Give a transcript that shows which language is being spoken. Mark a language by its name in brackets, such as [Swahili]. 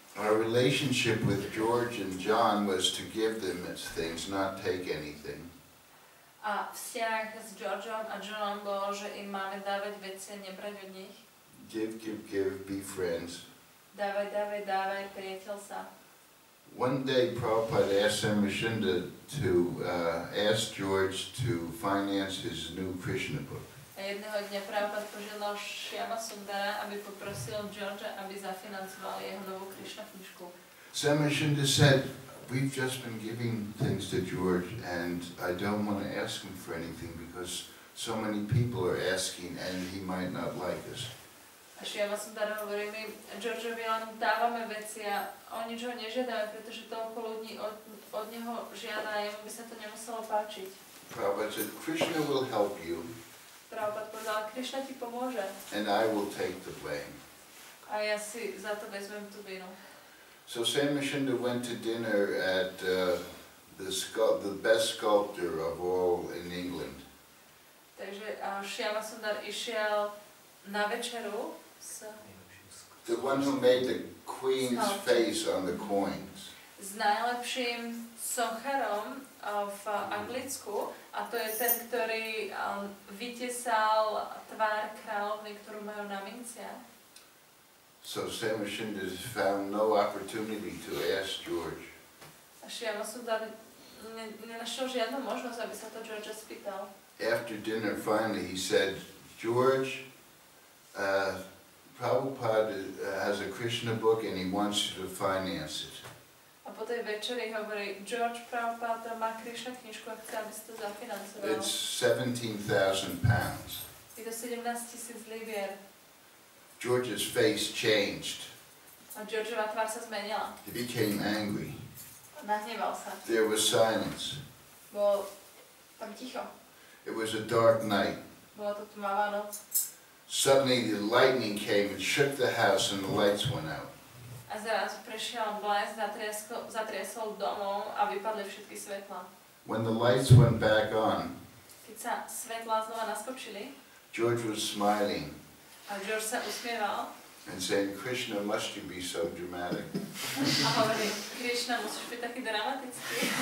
[English] Our relationship with George and John was to give them things, not take anything. [Slovak] A vzťah s Georgeom a Johnom bolo, že im máme dávať veci a nebrať od nich. [English] Give, be friends. [Slovak] Dávaj, priateľ sa. [English] One day Prabhupada asked Samashinda to ask George to finance his new Krishna book. [Slovak] A jedného dňa Prabhupada požiadal Shyama Sundara, aby poprosil Georgea, aby zafinancoval jeho novú Krišna knižku. [English] Samashinda said, we've just been giving things to George and I don't want to ask him for anything because so many people are asking and he might not like us. [Slovak] A Shyama Sundara hovorí mi, Georgeovi len dávame veci a o ničo nežiadame, pretože toľko ľudí od neho žiada a jemu by sa to nemuselo páčiť. [English] Prabhupada said, Krishna will help you. [Slovak] Prabhupada povedal, Krišna ti pomôže. [English] And I will take the blame. [Slovak] A ja si za to vezmem tú vinu. [English] So Samashinda went to dinner at the best sculptor of all in England. [Slovak] Takže Shyama Sundar išiel na večeru s [English] the one who made the queen's face on the coins. [Slovak] S najlepším socharom v Anglicku, a to je ten, ktorý vytesal tvár kráľovny, ktorú majú na minciach. [English] So Samashinda found no opportunity to ask George. [Slovak] A Shyama Sundar nenašiel žiadnu možnosť, aby sa to George spýtal. [English] After dinner, finally, he said, George, Prabhupada has a Krishna book and he wants you to finance it. [Slovak] A po tej večeri hovorí, George Prabhupada má Krišna knižku a chce, aby si to zafinancoval. [English] It's 17,000 pounds. [Slovak] Je to 17,000 libier. [English] George's face changed. [Slovak] A Georgeova tvár sa zmenila. [English] He became angry. [Slovak] Nahneval sa. [English] There was silence. [Slovak] Bolo tam ticho. [English] It was a dark night. [Slovak] Bola to tmavá noc. [English] Suddenly the lightning came and shook the house and the lights went out. [Slovak] A zrazu prešiel blesk, zatriasol domov a vypadli všetky svetlá. [English] When the lights went back on, [Slovak] Keď sa svetlá znova naskočili, [English] George was smiling [Slovak] a George sa usmieval [English] and saying, Krishna, must you be so dramatic? [Slovak] a hovorí, Krišna, musíš byť taký dramatický.